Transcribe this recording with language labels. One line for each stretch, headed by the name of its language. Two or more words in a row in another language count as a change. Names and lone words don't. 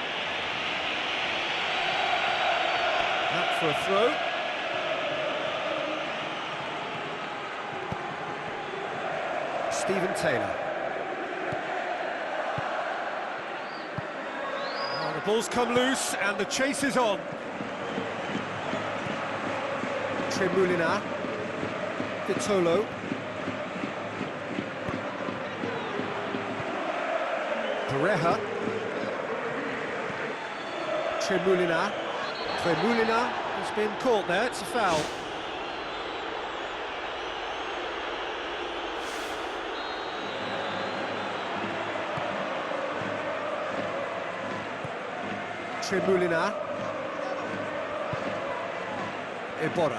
English: Out for a throw. Stephen Taylor. Oh, the ball's come loose and the chase is on. Tremulina. Vitolo. Pareja. Tremulina. Tremulina has been caught there, it's a foul. Tremulina. Iborra.